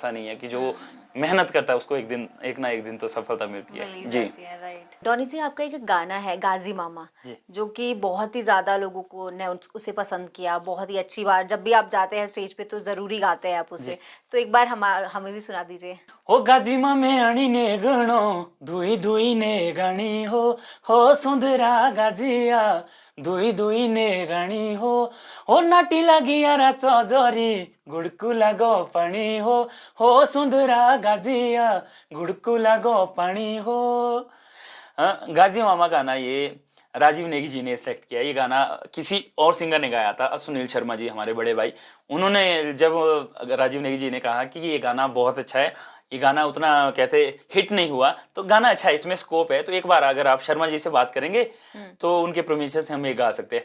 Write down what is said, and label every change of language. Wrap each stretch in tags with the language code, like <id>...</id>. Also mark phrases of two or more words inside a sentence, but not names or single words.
<hi>ऐसा नहीं है कि जो मेहनत करता है उसको एक ना एक दिन तो सफलता मिलती मिल ही है। जी। जाती है, राइट। डॉनी जी, आपका एक गाना है गाजी मामा, जी। जो कि बहुत ही ज्यादा लोगों को ने उसे पसंद किया, बहुत ही अच्छी बात, जब भी आप जाते हैं स्टेज पे तो जरूरी गाते हैं आप जी। उसे। तो एक बार हमें भी सुना दीजिए।</hi> <gbm>हो गाजीमा में अणी ने गणो, धुई धुई ने गणी हो सुंदरा गाजिया, धुई धुई ने गणी हो नाटी लागी यारा चौजरी, गुड़कू लागो पानी हो सुंदरा गाजिया, गुड़कू लागो पानी हो।</gbm> <hi>गाजी मामा गाना ये राजीव नेगी जी ने सेलेक्ट किया। ये गाना किसी और सिंगर ने गाया था, सुनील शर्मा जी हमारे बड़े भाई। उन्होंने जब राजीव नेगी जी ने कहा कि ये गाना बहुत अच्छा है, ये गाना उतना कहते हिट नहीं हुआ, तो गाना अच्छा है, इसमें स्कोप है, तो एक बार अगर आप शर्मा जी से बात करेंगे तो उनके परमिशन से हम ये गा सकते हैं।</hi>